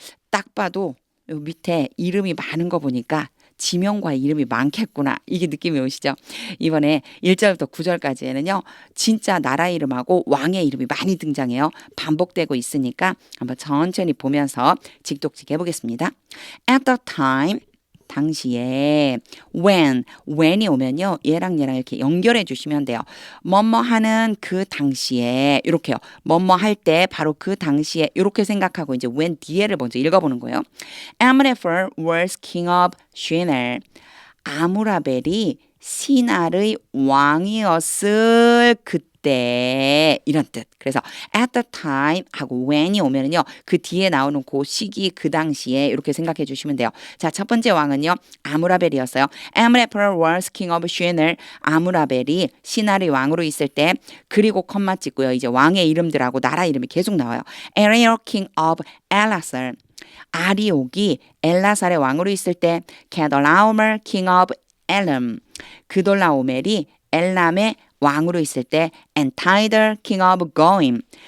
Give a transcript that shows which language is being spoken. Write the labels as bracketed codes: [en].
[ko] 딱 봐도 요 밑에 이름이 많은 거 보니까 지명과 이름이 많겠구나. 이게 느낌이 오시죠? 이번에 1절부터 9절까지에는요. 진짜 나라 이름하고 왕의 이름이 많이 등장해요. 반복되고 있으니까 한번 천천히 보면서 직독직 해보겠습니다. [en] At the time [ko] 당시에 when이 오면요. 얘랑 이렇게 연결해 주시면 돼요. 뭐뭐 하는 그 당시에 이렇게요. 뭐뭐 할 때 바로 그 당시에 이렇게 생각하고 이제 when 뒤에를 먼저 읽어보는 거예요. [en] Amraphel was king of Shinar. [ko] 아무라벨이 시날의 왕이었을 그때 이런 뜻. 그래서 at the time 하고 when이 오면은요. 그 뒤에 나오는 그 시기 그 당시에 이렇게 생각해 주시면 돼요. 자, 첫 번째 왕은요. 아무라벨이었어요. [en] Amraphel was king of Shinar. [ko] 아무라벨이 시날의 왕으로 있을 때 그리고 컴마 찍고요. 이제 왕의 이름들하고 나라 이름이 계속 나와요. [en] Ariel king of Ellasar. [ko] 아리옥이 엘라살의 왕으로 있을 때 게돌라오멜 [en] king of [ko] 엘람. 그돌라오멜이 엘람의 왕으로 있을 때 엔타이더 [en] king of [ko] 고임.